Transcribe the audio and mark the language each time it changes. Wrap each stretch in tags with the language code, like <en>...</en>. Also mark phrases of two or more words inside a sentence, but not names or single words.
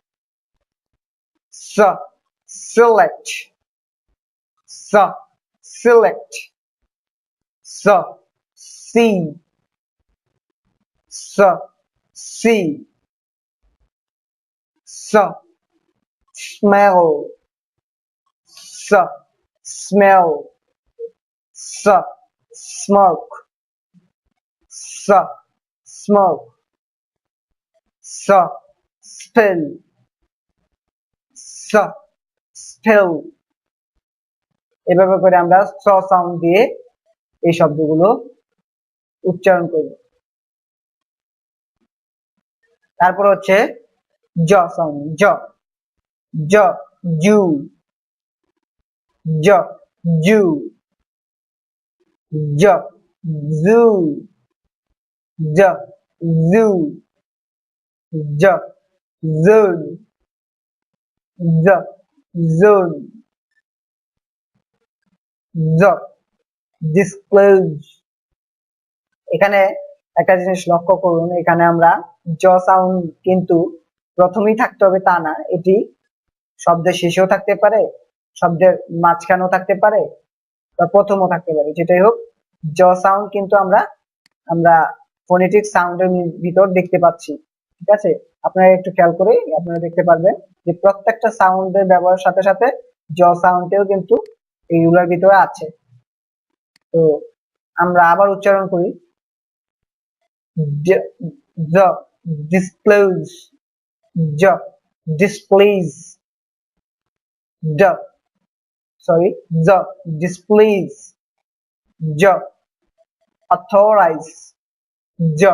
<en>স, select, স, select, স, see, স, see, স, smell, স, smell, স, smoke, স, smoke, স spell s spell.</en> <bn>এভাবে করে আমরা স সাউন্ড দিয়ে এই শব্দগুলো উচ্চারণ করব। তারপর হচ্ছে জ সাউন্ড, জ জ জু জ জু জ জু জ জু জ জুন জ জুন জ ডিসক্লোজ। এখানে একটা জিনিস লক্ষ্য করুন, এখানে আমরা জ সাউন্ড কিন্তু প্রথমেই থাকতে হবে তা না, এটি শব্দের শেষেও থাকতে পারে, শব্দের মাঝখানেও থাকতে পারে বা প্রথমও থাকতে পারে, যেটাই হোক জ সাউন্ড কিন্তু আমরা আমরা</bn> <en>phonetic sound</en> <bn>ভিতর দেখতে পাচ্ছি। ঠিক আছে, আপনারা একটু খেয়াল করে আপনারা দেখতে পারবেন যে প্রত্যেকটা সাউন্ডের ব্যবহারের সাথে সাথে জ সাউন্ডেও কিন্তু এইগুলোর ভিতরে আছে। তো আমরা আবার উচ্চারণ করি,</bn> <en>the disclose the displays the the displays the authorize the</en>